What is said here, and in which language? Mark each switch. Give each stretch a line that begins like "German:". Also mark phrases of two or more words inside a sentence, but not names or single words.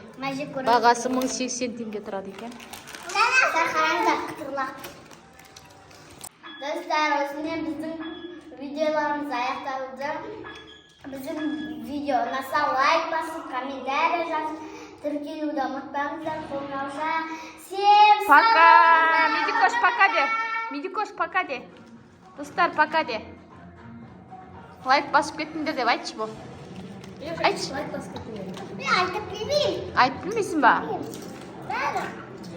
Kazakh: Бағасы 1080 теңге тұрады екен. Қараңыздар, құтырлақ. Достар, осымен біздің видеоларымыз аяқталды. Біздің видео ұнаса лайк басып, комментарий жазып, тіркелуді ұмытпаңыздар. Қоңырауша.
Russian: Всем Пока! Медикош, пока де. Медикош, пока де.
Kazakh: Достар, пока де. Лайк басып кеттіңдер деп айтшы бұл. Айтшы. Лайк басып кеттіңдер. Мен айтып білмеймін. Айтып білмейсің ба? Бәрі.